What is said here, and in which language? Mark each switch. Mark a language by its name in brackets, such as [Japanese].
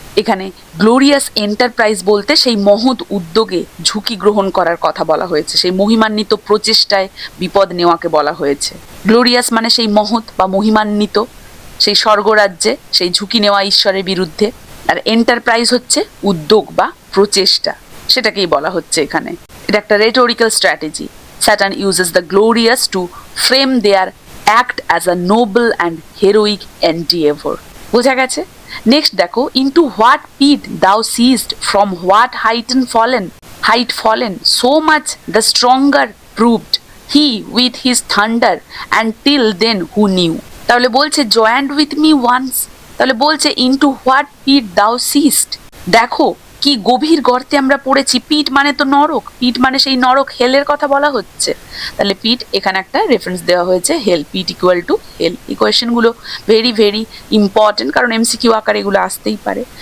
[Bangla] এখানে glorious enterprise বলতে সেই মহৎ উদ্যোগে ঝুঁকি গ্রহণ করার কথা বলা হয়েছে, সেই মহিমান্বিত প্রচেষ্টায় বিপদ নেওয়াকে বলা হয়েছে। গ্লোরিয়াস মানে সেই মহৎ বা মহিমান্বিত, সেই স্বর্গরাজ্যে সেই ঝুঁকি নেওয়া ঈশ্বরের বিরুদ্ধে, আর এন্টারপ্রাইজ হচ্ছে উদ্যোগ বা প্রচেষ্টা, সেটাকেই বলা হচ্ছে এখানে। এটা একটা rhetorical strategy. [English] Saturn uses the glorious to frame their act as a noble and heroic endeavor. বোঝা গেছে? Next দেখো, into what pit thou seest, from what height fallen, so much the stronger proved he with his thunder, and till then who knew। [Bangla] তাহলে বলছে joined with me once, তাহলে বলছে into what pit thou seest, দেখো কি গভীর গর্তে আমরা পড়েছি। পিট মানে তো নরক, পিট মানে সেই নরক, হেলের কথা বলা হচ্ছে। তাহলে পিট এখানে একটা রেফারেন্স দেওয়া হয়েছে, হেল, পিট ইকুয়াল টু হেল। এই কোয়েশ্চেনগুলো ভেরি ভেরি ইম্পর্টেন্ট, কারণ এমসিকিউ আকারে এগুলো আসতেই পারে।